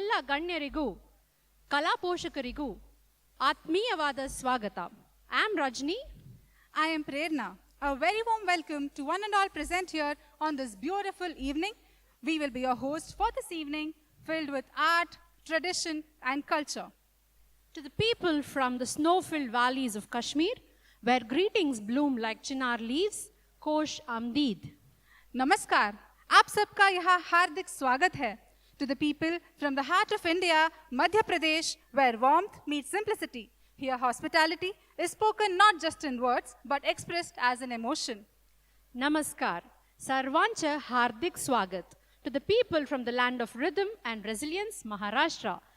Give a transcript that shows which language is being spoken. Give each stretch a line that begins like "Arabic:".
Kannada: ಗಣ್ಯರಿಗೂ ಕಲಾ ಪೋಷಕರಿಗೂ ಆತ್ಮೀಯವಾದ ಸ್ವಾಗತ.
English: I am Rajni. I am Prerna. A very warm welcome to one and all present here on this beautiful evening. We will be your host for this evening, filled with art, tradition and culture. To the people from the snow-filled valleys of Kashmir, where greetings bloom like chinar leaves, Kosh Amdeed.
Hindi: Namaskar. आप सबका यहाँ हार्दिक स्वागत है.
English: To the people from the heart of India, Madhya Pradesh, where warmth meets simplicity. Here hospitality is spoken not just in words, but expressed as an emotion.
Marathi: Namaskar. Sarvancha Hardik Swagat.
English: To the people from the land of rhythm and resilience, Maharashtra.